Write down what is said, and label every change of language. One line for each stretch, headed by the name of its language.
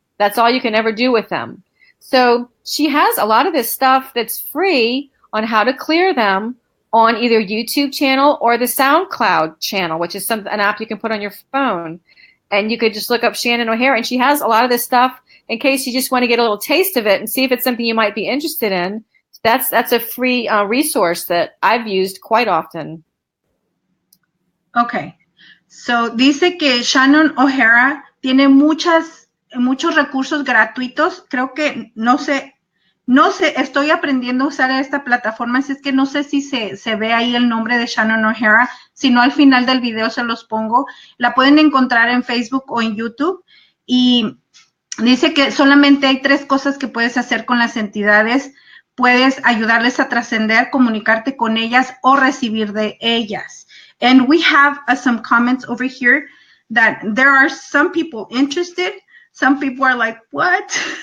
English: That's all you can ever do with them. So she has a lot of this stuff that's free on how to clear them on either YouTube channel or the SoundCloud channel, which is an app you can put on your phone. And you could just look up Shannon O'Hara, and she has a lot of this stuff in case you just want to get a little taste of it and see if it's something you might be interested in. That's a free resource that I've used quite often. Okay.
Spanish: So dice que Shannon O'Hara tiene muchos recursos gratuitos. Creo que no sé No sé, estoy aprendiendo a usar esta plataforma, así es que no sé si se ve ahí el nombre de Shannon O'Hara, si no al final del video se los pongo. La pueden encontrar en Facebook o en YouTube y dice que solamente hay 3 cosas que puedes hacer con las entidades. Puedes ayudarles a trascender, comunicarte con ellas o recibir de ellas.
English: And we have some comments over here that there are some people interested, some people are like, what?